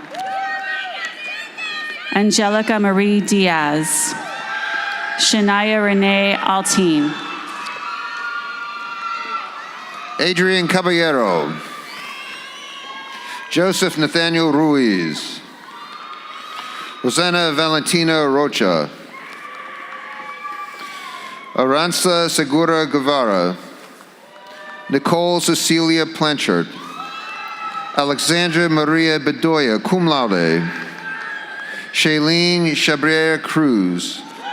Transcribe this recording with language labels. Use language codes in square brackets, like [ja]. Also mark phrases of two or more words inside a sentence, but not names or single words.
[en] Angelica Marie Diaz. Shania Renee Altine. Adrian Caballero. Joseph Nathaniel Ruiz. Rosanna Valentina Rocha. Aranza Segura Guevara. Nicole Cecilia Blanchard. Alexandra Maria Bedoya, [la] cum laude. [en] Shailene Chabrier Cruz.